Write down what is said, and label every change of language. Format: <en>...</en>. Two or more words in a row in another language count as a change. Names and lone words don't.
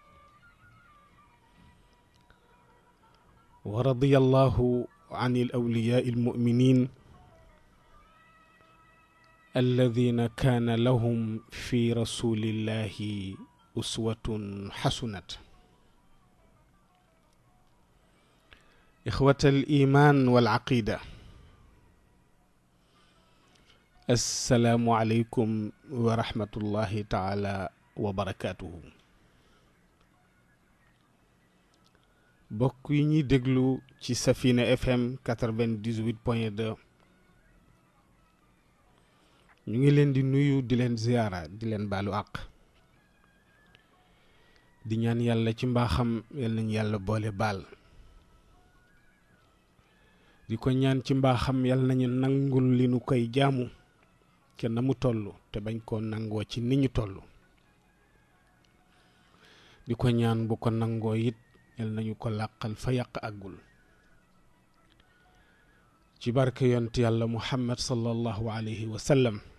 <ar>ورضي الله عن الأولياء المؤمنين الذين كان لهم في رسول الله أسوة حسنة. إخوة الإيمان والعقيدة، السلام عليكم ورحمة الله تعالى وبركاته.</ar> <wo>bokk yi ñuy déglu ci Safina FM 98.2 ñu ngi leen di nuyu di leen ziyaara di leen baalu àq di ñaan yàlla ci mbaaxam yal nañu yàlla boole baal di ko ñaan ci mbaaxam yal nañu nangul li nu koy jaamu ke na mu toll te bañ koo nangoo ci ni ñu toll di ko ñaan bu ko nangoo it yal nañu ko làqal fa yàq àggul ci barke yont yàlla Muhammad</wo> <ar>صلى الله عليه وسلم.</ar>